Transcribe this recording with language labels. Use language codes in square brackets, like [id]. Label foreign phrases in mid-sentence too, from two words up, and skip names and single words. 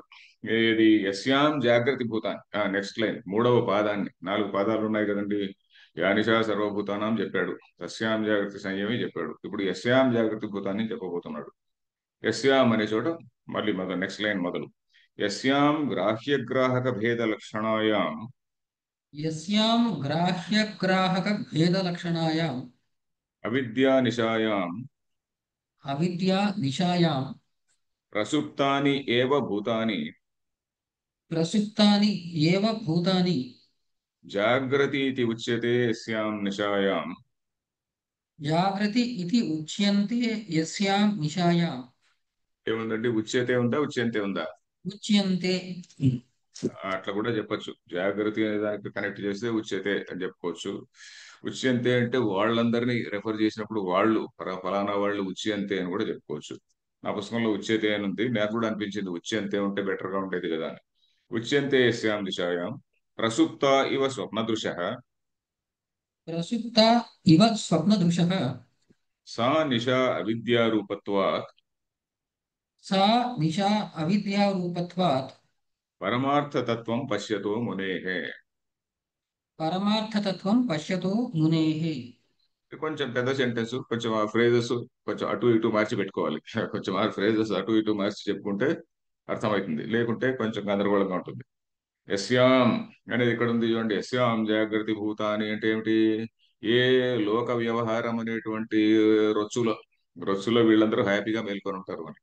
[te] ఇది [sa] यस्यां जाग्रत् [te] భూతాన్ని, [en] next line [te] మూడవ పాదాన్ని, 4 పాదాలు ఉన్నాయి కదండి. [sa] या निशा सर्वभूतानां [te] చెప్పాడు, [sa] तस्यां जाग्रत् संयमी [te] చెప్పాడు. ఇప్పుడు [sa] यस्यां जाग्रत् [te] భూతాన్ని చెప్పబోతున్నాడు. యస్యాం అనే చోట మళ్ళీ మొదలు, [en] next line [te] మొదలు. [sa] यस्यां ग्राह्यग्राहक भेद लक्षणायां यस्यां ग्राह्यग्राहकभेदलक्षणायां अविद्या निशायां अविद्या निशायां प्रसुप्तानि एव भूतानि प्रसुप्तानि एव भूतानि जाग्रतीति उच्यते यस्यां निशायां. जागृति इति उच्यन्ते यस्यां निशायां [te] ఏముందండి? ఉచ్యతే ఉందా, ఉచ్యంతే ఉందా? [sa] उच्यन्ते। [te] అట్లా కూడా చెప్పొచ్చు. జాగ్రత్త అనే దానికి కనెక్ట్ చేస్తే ఉచ్యతే అని చెప్పుకోవచ్చు. ఉచ్యంతే అంటే వాళ్ళందరినీ రెఫర్ చేసినప్పుడు వాళ్ళు, ఫలానా వాళ్ళు ఉచ్యంతే అని కూడా చెప్పుకోవచ్చు. నా పుస్తకంలో ఉచ్యతే అని ఉంది, నాకు కూడా అనిపించింది ఉచ్యంతే ఉంటే బెటర్ గా ఉండేది కదా అని. [sa] उच्यन्ते यस्यां दिशायां प्रसुप्त इव स्वप्नदृश प्रसुप्ता इव स्वप्नदृशः सा निशा अविद्यारूपत्वात् सा निशा अविद्यारूपत्वात् परमार्थतत्त्वं पश्यतो मुनेः. परमार्थतत्त्वं पश्यतो मुनेः। [te] కొంచెం పెద్ద సెంటెన్స్, కొంచెం ఆ ఫ్రేజెస్ కొంచెం అటు ఇటు మార్చి పెట్టుకోవాలి. కొంచెం ఆ ఫ్రేజెస్ అటు ఇటు మార్చి చెప్పుకుంటే అర్థమవుతుంది, లేకుంటే కొంచెం గందరగోళంగా ఉంటుంది. యస్యాం అనేది ఇక్కడ ఉంది చూడండి. [sa] यस्यां जागृति भूतानि [te] అంటే ఏమిటి? ఏ లోక వ్యవహారం అనేటువంటి రొచ్చులో, రొచ్చులో వీళ్ళందరూ హ్యాపీగా మేల్కొని ఉంటారు అని.